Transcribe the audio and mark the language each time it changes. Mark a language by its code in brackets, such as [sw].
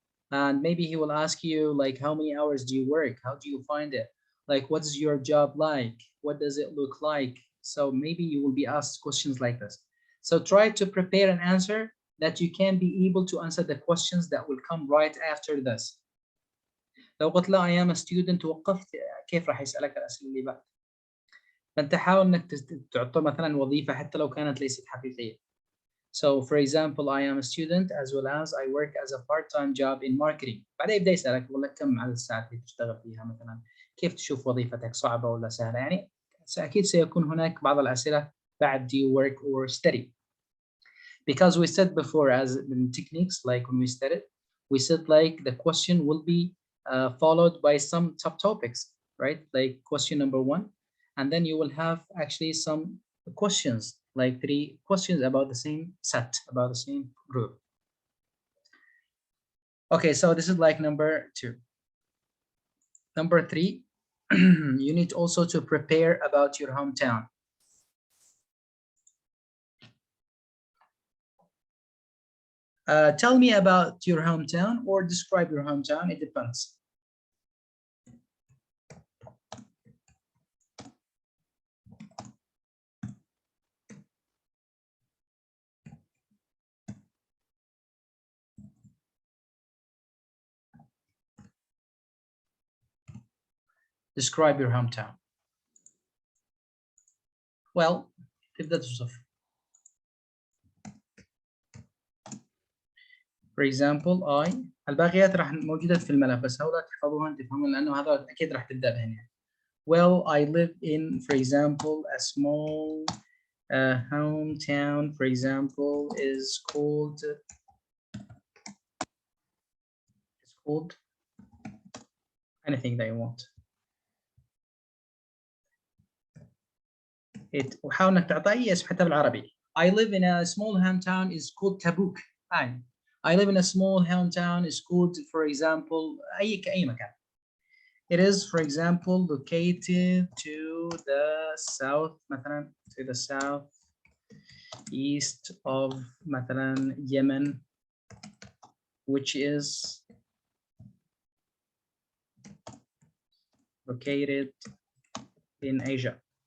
[en] And maybe he will ask you like, how many hours do you work? How do you find it? Like, what is your job like? What does it look like? So maybe you will be asked questions like this. So try to prepare an answer that you can be able to answer the questions that will come right after this. [ar] لو قلت له [en] I am a student [ar] وقفت، كيف راح يسألك الأسئلة اللي بعد؟ فأنت حاول إنك تعطي مثلا وظيفة حتى لو كانت ليست حقيقية. [en] So for example, I am a student, as well as I work as a part-time job in marketing. [ar] بعدين يبدأ يسألك والله كم عدد الساعات اللي تشتغل فيها مثلا؟ كيف تشوف وظيفتك صعبة ولا سهلة؟ يعني أكيد سيكون هناك بعض الأسئلة بعد [en] do you work or study? Because we said before, as in techniques, like when we studied, we said like the question will be followed by some subtopics, right? Like question number 1, and then you will have actually some questions, like 3 questions about the same set, about the same group. Okay, so this is like number 2. Number 3, you need also to prepare about your hometown. Tell me about your hometown or describe your hometown, it depends. Describe your hometown. Well, [ar] تبدأ توصف. [en] For example, [ar] الباقيات راح موجودة في الملف، بس هؤلاء تحفظوها تفهمون لأنه هذا أكيد راح تبدأ بهن يعني. [en] Well, I live in, for example, a small hometown, for example, is called anything that you want. [ar] وحاول انك تعطي اي اسم حتى بالعربي. [en] I live in a small hometown is called Tabuk. I live in a small hometown is called, for example, [ar] اي مكان. [en] It is, for example, located to the south, مثلا to the south east of مثلا Yemen, which is located in Asia.